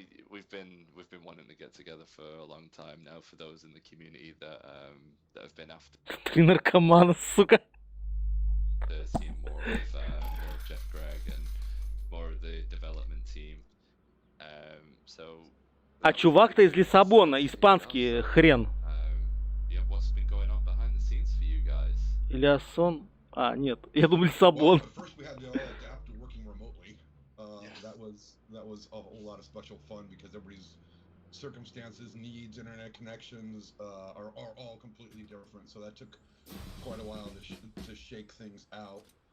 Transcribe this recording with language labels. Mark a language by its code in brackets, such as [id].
[en] We've been wanting to get together for a long time now. For those in the community that have been after [ru] Три наркомана, сука. [en] seeing more of Jeff Gregg and more of the development team. So. [ru] А чувак-то из Лиссабона, испанский хрен. [en] Yeah, what's been going on behind the scenes for you guys? [ru] Ильясон. А, нет, я думал Лиссабон. [en] Well, first we had to all adapt to working remotely. That was a whole lot of special fun because everybody's circumstances, needs, internet connections are all completely different. So that took quite a while to shake things out.